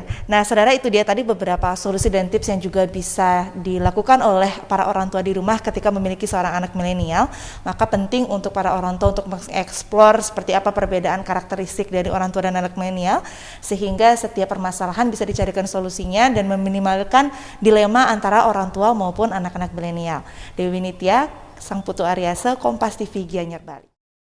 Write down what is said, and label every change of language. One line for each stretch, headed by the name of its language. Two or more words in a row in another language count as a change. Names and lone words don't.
Indonesian: Nah, saudara, itu dia tadi beberapa solusi dan tips yang juga bisa dilakukan oleh para orang tua di rumah ketika memiliki seorang anak milenial. Maka penting untuk para orang tua untuk mengeksplor seperti apa perbedaan karakteristik dari orang tua dan anak milenial sehingga setiap permasalahan bisa dicarikan solusinya dan meminimalkan dilema antara orang tua maupun anak-anak milenial. Dewi Nitya, Sang Putu Aryase, Kompas TV, Gianyar, Bali.